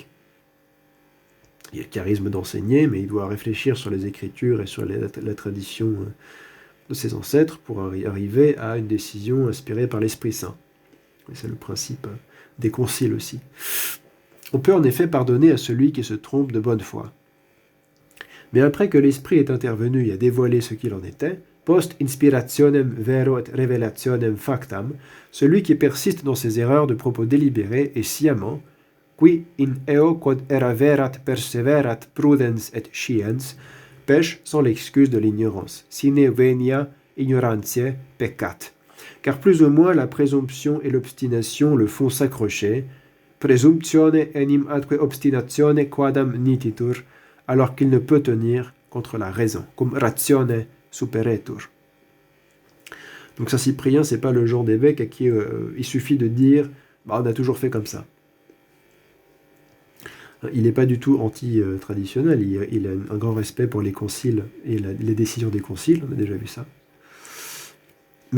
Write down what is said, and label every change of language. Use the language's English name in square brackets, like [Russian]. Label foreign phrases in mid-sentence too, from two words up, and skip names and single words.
[French] Il y a le charisme d'enseigner, mais il doit réfléchir sur les Écritures et sur la tradition de ses ancêtres pour arriver à une décision inspirée par l'Esprit Saint. Et c'est le principe des conciles aussi. On peut en effet pardonner à celui qui se trompe de bonne foi. Mais après que l'Esprit est intervenu et a dévoilé ce qu'il en était, [Latin] post inspirationem vero et revelationem factam, [French] celui qui persiste dans ses erreurs de propos délibérés et sciemment, [Latin] qui in eo quod era verat perseverat prudens et sciens, [French] pêche sans l'excuse de l'ignorance, [Latin] sine venia ignorantiae peccat. [French] Car plus ou moins la présomption et l'obstination le font s'accrocher, [Latin] presumptione enim atque obstinatione quadam nititur, [French] alors qu'il ne peut tenir contre la raison, [Latin] cum ratione superetur. [French] Donc ça, Cyprien, c'est pas le genre d'évêque à qui il suffit de dire on a toujours fait comme ça. Il n'est pas du tout anti-traditionnel, il a un grand respect pour les conciles et les décisions des conciles, on a déjà vu ça.